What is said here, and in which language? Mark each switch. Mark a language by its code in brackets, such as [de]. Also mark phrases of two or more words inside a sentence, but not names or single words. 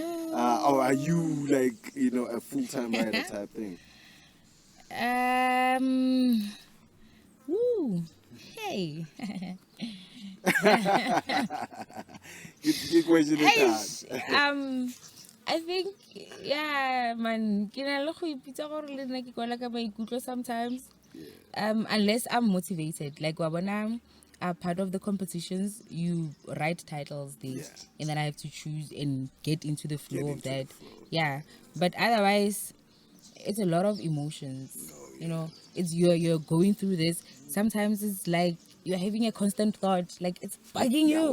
[en] Or are you like, you know, a full-time writer type thing? Hey. Good question. I think man, [tn] ke na le go ipitsa gore le nna ke kwala ka maikutlo sometimes. [en] Unless I'm motivated, like [tn] wa bona [en] part of the competitions you write titles there and then I have to choose and get into the flow of that. But otherwise it's a lot of emotions. You know, it's you're going through this. Sometimes it's like you're having a constant thought, like it's bugging you.